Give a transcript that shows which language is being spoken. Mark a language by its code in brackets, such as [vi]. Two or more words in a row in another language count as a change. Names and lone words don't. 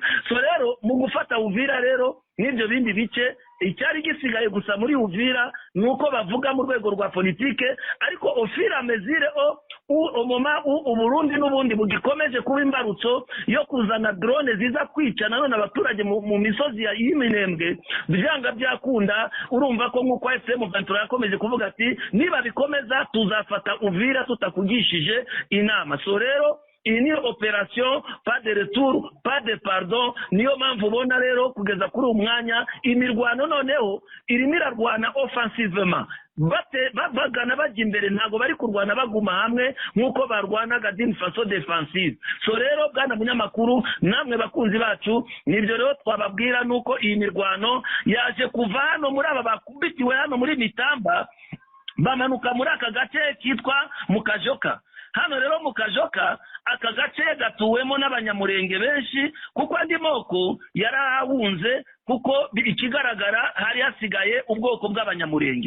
[rw] So rero mu gufata Uvira rero n'ibyo bindi bice, icyari gisigaye gusa muri Uvira nuko bavuga mu rwego rwa politike, ariko ofira mezire Uburundi n'ubundi bugikomeje kuba imbarutso yo kuzana drone ziza kwica nanone abaturage mu misozi y'Iminembwe. Byanga byakunda, urumva ko nk'uko AFC M23 yakomeje kuvuga ati niba bikomeza tuzafata Uvira tutakugishije inama. So rero iyi ni operation [fr] pas de retour pas de pardon. [rw] Niyo mpamvu ubona rero kugeza kuri umwanya imirwano noneho irimo irarwana offensivement, bagana bajya imbere, ntago bari kurwana baguma hamwe nk'uko barwanaga [fr] d'une façon défensive. [rw] So rero bwana munyamakuru, namwe bakunzi bacu, nibyo rero twababwira nuko iyi mirwano yaje kuva hano muri aba bakubitiwe hano muri Mitamba, bamanuka muri aka gace kitwa Mukajoka. Hano rero Mukajoka aka gace gatuwemo n'abanyamurenge benshi, kuko andi moko yarahunze kuko ikigaragara hari hasigaye ubwoko bw'abanyamurenge.